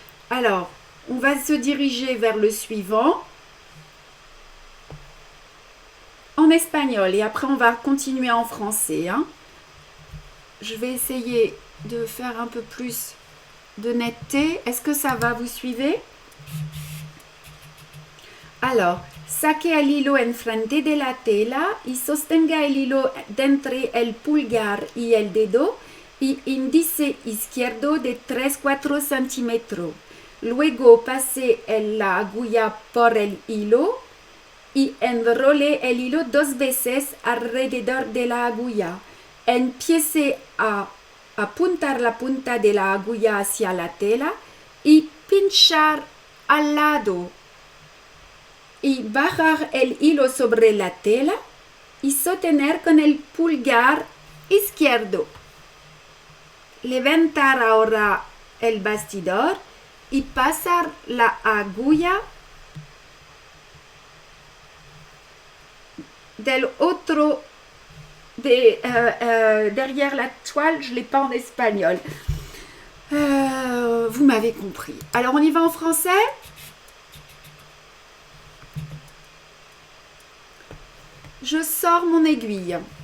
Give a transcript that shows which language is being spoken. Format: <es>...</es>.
<fr>Alors, on va se diriger vers le suivant en espagnol et après on va continuer en français. Hein. Je vais essayer de faire un peu plus de netteté. Est-ce que ça va? Vous suivez?</fr> <es>Alors, saque el hilo enfrente de la tela y sostenga el hilo entre el pulgar y el dedo y índice izquierdo de 3-4 centímetros. Luego pase la aguja por el hilo y enrole el hilo 2 veces alrededor de la aguja. Empiece a apuntar la punta de la aguja hacia la tela y pinchar al lado. Y bajar el hilo sobre la tela y sostener con el pulgar izquierdo. Levantar ahora el bastidor y pasar la aguja del otro</es> <fr>derrière la toile. Je ne l'ai pas en espagnol. Vous m'avez compris. Alors on y va en français. Je sors mon aiguille.</fr>